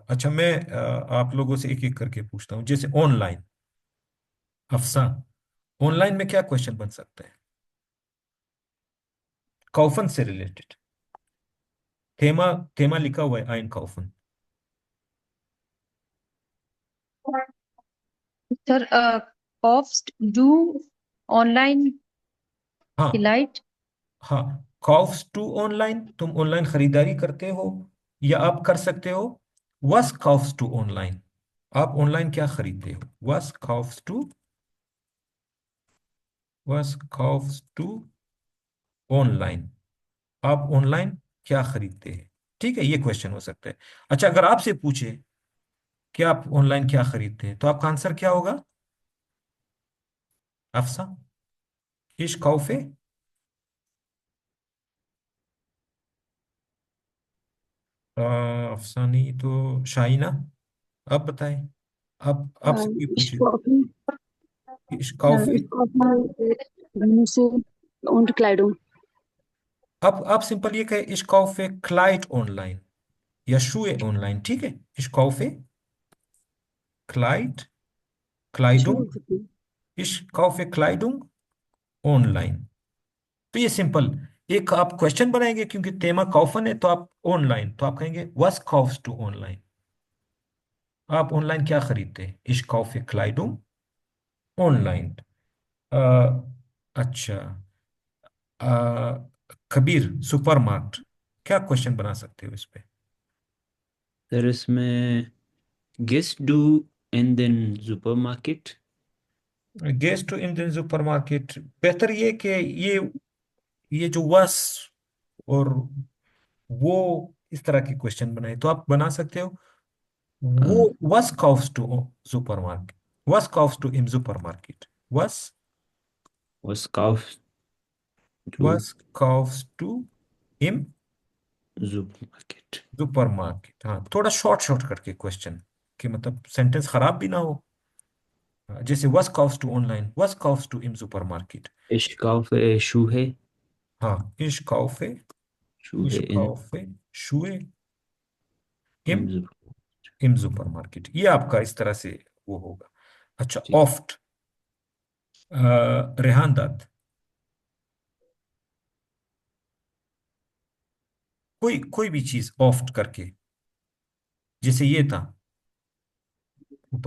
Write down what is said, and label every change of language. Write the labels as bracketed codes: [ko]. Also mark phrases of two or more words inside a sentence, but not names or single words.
[hi] अच्छा मैं आप लोगों से एक एक करके पूछता हूँ, जैसे ऑनलाइन, अफसा, ऑनलाइन में क्या क्वेश्चन बन सकता है, कौफन से रिलेटेड, थेमा थेमा लिखा हुआ है आइनकाउफन। Sir, [de] kaufst du online [hi] हाँ [de] vielleicht? [hi] हाँ, [de] kaufst du online, [hi] तुम ऑनलाइन खरीदारी करते हो या आप कर सकते हो। [de] was kaufst du online, [hi] आप ऑनलाइन क्या खरीदते हो। [de] was kaufst du online, [hi] आप ऑनलाइन क्या खरीदते हैं। ठीक है, ये क्वेश्चन हो सकता है। अच्छा, अगर आपसे पूछे कि आप ऑनलाइन क्या खरीदते हैं, तो आपका आंसर क्या होगा अफसा। [de] ich kaufe, [hi] अफसा नहीं तो शाइना, आप बताएं। आप आपसे कोई [de] Ich [hi] पूछे [de] kaufe, ich kaufe, ich kaufe Gemüse und Kleidung. [hi] आप सिंपल ये कहे [de] ich kaufe Kleid online [hi] या [de] Schuhe online. [hi] ठीक है, [de] ich kaufe Kleid Kleidung, Schuhe. ich kaufe Kleidung online. [hi] तो ये सिंपल एक आप क्वेश्चन बनाएंगे, क्योंकि तेमा कौफन है तो आप ऑनलाइन, तो आप कहेंगे [de] was kaufst du online, [hi] आप ऑनलाइन क्या खरीदते हैं। [de] ich kaufe Kleidung online. [hi] अच्छा, कबीर सुपरमार्ट, क्या क्वेश्चन बना सकते हो इस पे। सर इसमें [de] gehst du in den Supermarkt? gehst du in den Supermarkt, [hi] बेहतर ये कि ये जो वस और वो इस तरह के क्वेश्चन बनाए तो आप बना सकते हो। वो हाँ, [de] was kaufst du Supermarkt, was kaufst du im Supermarkt, was was kaufst du was kaufst du im Supermarkt? सुपरमार्केट। [hi] हाँ, थोड़ा शॉर्ट शॉर्ट करके क्वेश्चन कि मतलब सेंटेंस खराब भी ना हो। [de] जैसे was kaufst du online, was kaufst du im Supermarkt. Ich kaufe Schuhe, [hi] हाँ, [de] Schuhe ich kaufe Schuhe im im Supermarkt. im Supermarkt, [hi] ये आपका इस तरह से वो होगा। अच्छा, जी ऑफ्ट, रेहान दत्त, कोई कोई भी चीज ऑफ्ट करके, जैसे ये था ऊपर।